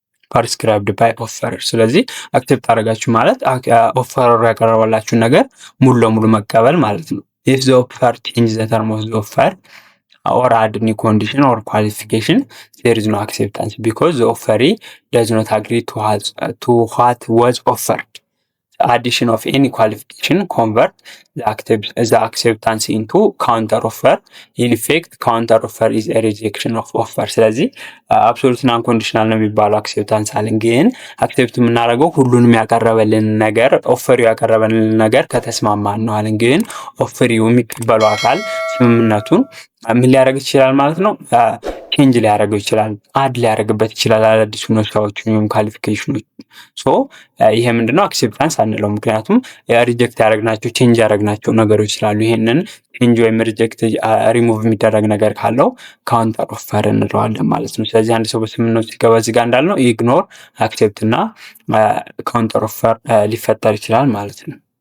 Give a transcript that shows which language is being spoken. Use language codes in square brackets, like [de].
[am] ፕሪስክራይብድ ባይ ኦፈረር። ስለዚህ አክሴፕት አደረጋችሁ ማለት ኦፈረሩ ያቀረበላችሁን ነገር ሙሉ ለሙሉ መቀበል ማለት ነው። [en] if the offer changes the term of the offer or add new condition or qualification, there is no acceptance because the offeree does not agree to what was offered. The addition of any qualification convert the acceptance into counter offer. In effect, counter offer is a rejection of offer. [am] ስለዚህ አብሶሉት እና አንኮንዲሽናል ነው የሚባለው አክሴፕታንስ አለን። ግን አክሴፕት የምናደርገው ሁሉንም ያቀረበልን ነገር ኦፈሪው ያቀረበልን ነገር ከተስማማን ነው አለን። ግን ኦፈሪው የሚቀበለው አካል ስምምነቱን ምን ሊያደርግ ይችላል ማለት ነው? ቼንጅ ሊያደርገው ይችላል፣ አድ ሊያደርግበት ይችላል አዳዲስ ሁኔታዎችን ወይም ኳሊፊኬሽኖች። ሶ ይሄ ምንድነው አክሴፕታንስ አንለው፣ ምክንያቱም ሪጀክት ያደረግናቸው ቼንጅ ያደረግናቸው ነገሮች ስላሉ ይሄንን ቼንጅ ወይም ሪጀክት ሪሙቭ የሚደረግ ነገር ካለው ካውንተር ኦፈር እንለዋለን ማለት ነው። ስለዚህ አንድ ሰው በስምምነቱ ሲገባ እዚህ ጋር እንዳልነው ኢግኖር፣ አክሴፕት እና ካውንተር ኦፈር ሊፈጠር ይችላል ማለት ነው።